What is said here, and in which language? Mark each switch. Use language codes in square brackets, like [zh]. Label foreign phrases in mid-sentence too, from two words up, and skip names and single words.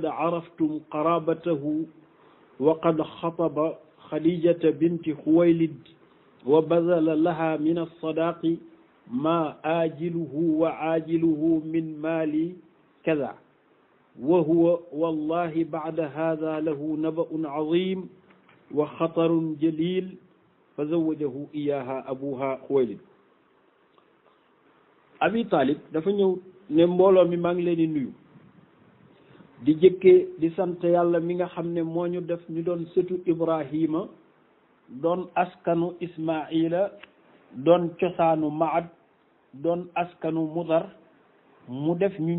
[ar] عرفتم قرابته وقد خطب خديجة بنت خويلد وبذل لها من الصداق ما آجله وعاجله من مال كذا وهو والله بعد هذا له نبأ عظيم وخطر جليل فزوجه إياها أبوها خويلد [wo] Abi Talib dafa ñëw ne mbooloo mi maa ngi leen di nuyu di jëkkee di sant yàlla mi nga xam ne moo ñu def ñu doon sëtu Ibrahima doon askanu Ismaila doon cosaanu Maad doon askanu Mudar mu def ñu